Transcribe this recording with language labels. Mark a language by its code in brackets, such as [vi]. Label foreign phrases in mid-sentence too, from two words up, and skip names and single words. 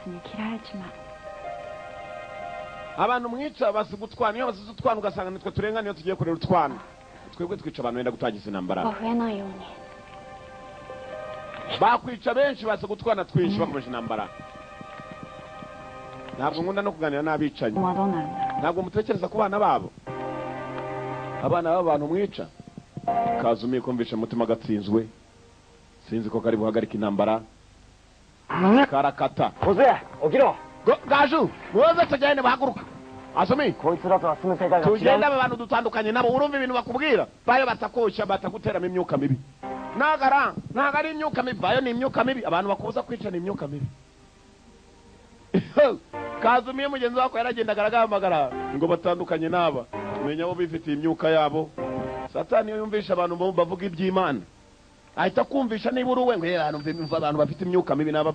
[rw] abantu mwica basiga utwana iyo basize utwana ugasanga nitwe turengana iyo tugiye kurera utwana twebwe twica abantu benda gutangiza intambara bakwica benshi basiga utwana twinshi bakomeje intambara ntabwo nkunda no kuganira n'abicanyi ntabwo mutekereza ku bana babo abana b'abantu mwica Kazumi kumvisha umutima gatsinzwe sinzi ko kari buhagarika intambara karakata [ja] 小津起きろ。 [rw] gaju muze tugende bahaguruka asumi [ja] こいつらとは住む世界が違う。 [rw] tugende aba bantu dutandukanye nabo urumva ibintu bakubwira bayo batakosha bataguteramo imyuka mibi ntago ari imyuka mibi bayo ni imyuka mibi abantu bakubuza kwica ni imyuka mibi kazumiye mugenzi wako yaragendaga aragamagara ngo batandukanye n'aba tumenya abo bifitiye imyuka yabo satani iyo yumvisha abantu bavuga iby'imana ahita kumvisha niba uri uwe ngo abantu bafite imyuka mibi n'aba